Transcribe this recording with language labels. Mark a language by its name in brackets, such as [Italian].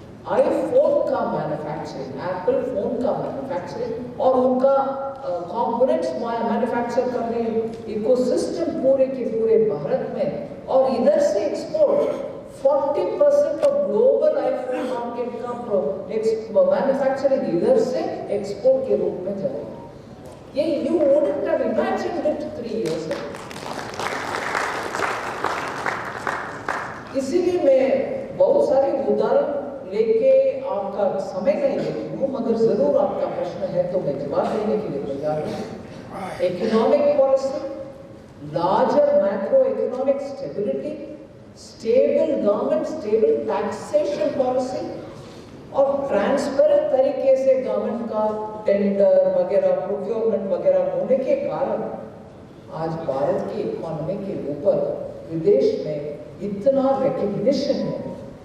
[Hindi] IPhone का manufacturing, Apple phone का manufacturing और उनका कंपोनेंट्स मैन्युफैक्चर कर रहे हैं, इकोसिस्टम पूरे के पूरे भारत में, और इधर से export 40% of global iPhone market का मैन्युफैक्चरिंग इधर से एक्सपोर्ट के रूप में जाएगा। [English] ये you wouldn't have imagined it 3 years ago. [Hindi] इसीलिए मैं बहुत सारे उदाहरण लेके आपका समय नहीं लेती हूँ, मगर जरूर आपका प्रश्न है तो मैं जवाब देने के लिए तैयार हूँ। Economic policy, larger macro economic stability, stable government, stable taxation policy और ट्रांसपेरेंट तरीके से गवर्नमेंट का टेंडर वगैरह, प्रोक्योरमेंट वगैरह होने के कारण आज भारत की इकोनॉमी के ऊपर विदेश में इतना रिकग्निशन है।